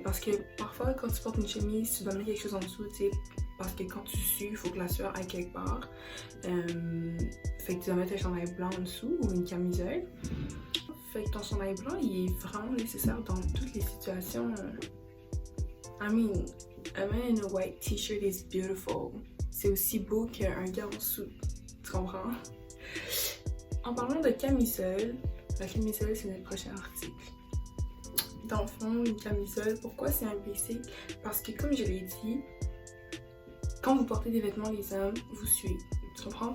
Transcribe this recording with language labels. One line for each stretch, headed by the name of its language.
French: Parce que parfois, quand tu portes une chemise, tu dois mettre quelque chose en dessous, tu sais. Parce que quand tu sues, il faut que la sueur aille quelque part. Fait que tu dois mettre un chandail blanc en dessous ou une camisole. Fait que ton chandail blanc, il est vraiment nécessaire dans toutes les situations.
English: I mean, a man in a white t-shirt is beautiful.
French: C'est aussi beau qu'un gars en dessous. Tu comprends? En parlant de camisole, la camisole, c'est notre prochain article. Dans le fond, une camisole, pourquoi c'est un basic? Parce que comme je l'ai dit, quand vous portez des vêtements, les hommes, vous suez. Tu comprends?